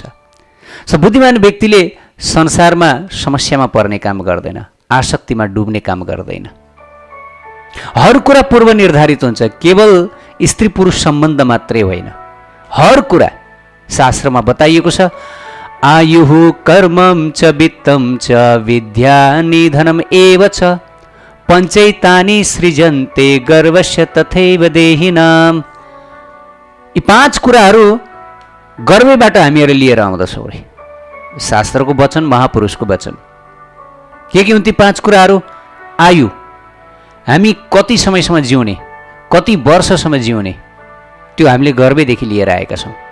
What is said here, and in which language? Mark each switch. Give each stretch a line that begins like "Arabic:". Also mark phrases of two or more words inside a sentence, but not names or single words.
Nepali: बुद्धिमान व्यक्तिले संसारमा समस्यामा पर्ने काम गर्दैन, आसक्तिमा डुब्ने काम गर्दैन। हर कुरा पूर्व निर्धारित हुन्छ, केवल स्त्री पुरुष सम्बन्ध मात्रै होइन, हर कुरा शास्त्रमा बताइएको छ।
Sanskrit: आयुः कर्मं च वित्तं च विद्या निधनम् एव च पञ्चैतानि सृजन्ते गर्वस्य तथैव देहिनाम्।
Nepali: यी पाँच कुराहरू गर्वबाट हामीहरू लिएर आउँदछौँ रे, शास्त्रको वचन, महापुरुषको वचन। के हुन् ती पाँच कुराहरू? आयु, हामी कति समयसम्म जिउने, कति वर्षसम्म जिउने, त्यो हामीले गर्वैदेखि लिएर आएका छौँ।